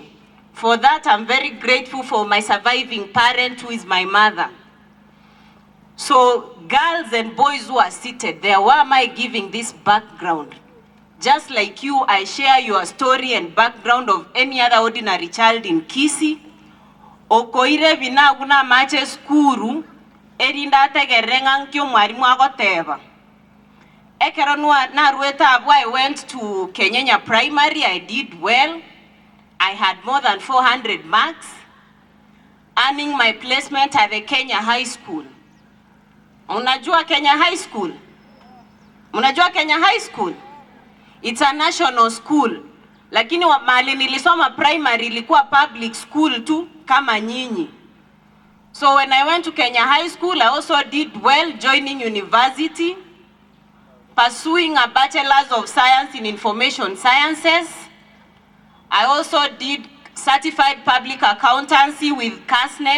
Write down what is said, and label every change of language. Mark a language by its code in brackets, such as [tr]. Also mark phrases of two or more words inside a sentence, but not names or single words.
[en] For that, I'm very grateful for my surviving parent, who is my mother. So girls and boys who are seated there, why am I giving this background? Just like you, I share your story and background of any other ordinary child in Kisii. [guz] Okoire binaguna mache skuru, erinda tegerengang kyo mwarimu agoteba. Ekeronwa na rueta abu, [en] I went to Kenyenya Primary, I did well. I had more than 400 marks, earning my placement at the Kenya High School. [sw] Unajua Kenya High School? Unajua Kenya High School? [en] It's a national school. [sw] Lakini mahali nilisoma primary ilikuwa [en] public school [sw] tu kama nyinyi. [en] So when I went to Kenya High School, I also did well, joining university, pursuing a Bachelor's of Science in Information Sciences. I also did certified public accountancy with CASNEB.